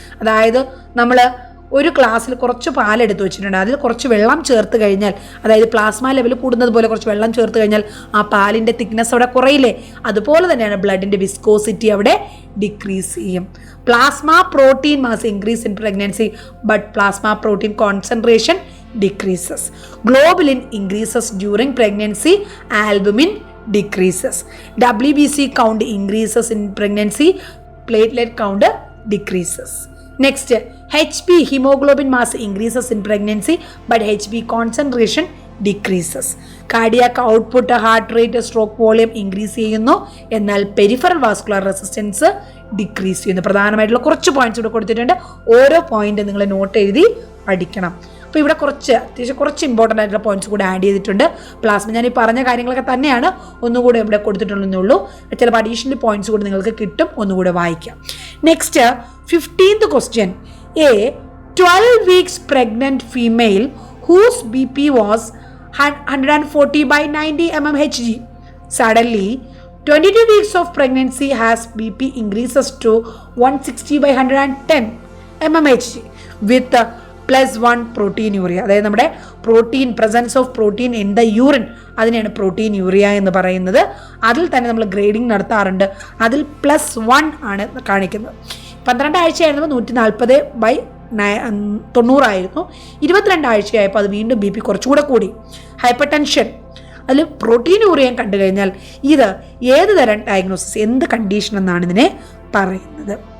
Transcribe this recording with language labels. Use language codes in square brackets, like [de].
[ml] അതായത് നമ്മൾ ഒരു ഗ്ലാസ്സിൽ കുറച്ച് പാലെടുത്ത് വെച്ചിട്ടുണ്ട്, അതിൽ കുറച്ച് വെള്ളം ചേർത്ത് കഴിഞ്ഞാൽ, അതായത് പ്ലാസ്മ ലെവൽ കൂടുന്നത് പോലെ കുറച്ച് വെള്ളം ചേർത്ത് കഴിഞ്ഞാൽ ആ പാലിൻ്റെ തിക്നെസ് അവിടെ കുറയില്ലേ? അതുപോലെ തന്നെയാണ് ബ്ലഡിൻ്റെ വിസ്കോസിറ്റി അവിടെ ഡിക്രീസ് ചെയ്യും. [en] Plasma protein mass increase in pregnancy but plasma protein concentration decreases. Globulin increases during pregnancy, albumin decreases. WBC count increases in pregnancy, platelet count decreases. Next HB haemoglobin mass increases in pregnancy but HB concentration decreases. [ml] Cardiac output, heart rate, stroke volume increase ചെയ്യുന്നു, എന്നാൽ peripheral vascular resistance decrease ചെയ്യുന്നു. പ്രധാനമായിട്ടുള്ള കുറച്ച് points ഇവിടെ കൊടുത്തിട്ടുണ്ട്. ഓരോ point നിങ്ങൾ not എഴുതി പഠിക്കണം. അപ്പോൾ ഇവിടെ അത്യാവശ്യം കുറച്ച് ഇമ്പോർട്ടൻ്റ് ആയിട്ടുള്ള പോയിന്റ്സ് കൂടെ ആഡ് ചെയ്തിട്ടുണ്ട്. പ്ലാസ്മ ഞാൻ ഈ പറഞ്ഞ കാര്യങ്ങളൊക്കെ തന്നെയാണ് ഒന്നുകൂടെ ഇവിടെ കൊടുത്തിട്ടുള്ളൂ ഉള്ളൂ. ചിലപ്പോൾ അഡീഷണൽ പോയിന്റ്സ് കൂടെ നിങ്ങൾക്ക് കിട്ടും, ഒന്നുകൂടെ വായിക്കാം. [en] Next 15th question. A 12 weeks pregnant female whose BP was 140/90 mmHg. Suddenly 22 weeks of pregnancy has BP increases to 160/110 mmHg with +1 proteinuria. [ml] അതായത് നമ്മുടെ [en] presence of protein in the urine, [ml] അതിനെയാണ് പ്രോട്ടീൻയൂറിയ എന്ന് പറയുന്നത്. അതിൽ തന്നെ നമ്മൾ ഗ്രേഡിംഗ് നടത്താറുണ്ട്. അതിൽ +1 ആണ് കാണിക്കുന്നത്. 12 ആഴ്ചയായിരുന്നു 140/90 ആയിരുന്നു. 22 ആഴ്ചയായപ്പോൾ അത് വീണ്ടും BP കുറച്ചുകൂടെ കൂടി. ഹൈപ്പർ ടെൻഷൻ, അതിൽ പ്രോട്ടീനൂറിയം കണ്ടു കഴിഞ്ഞാൽ ഇത് ഏത് തരം ഡയഗ്നോസിസ്, എന്ത് കണ്ടീഷൻ എന്നാണ് ഇതിനെ പറയുന്നത്?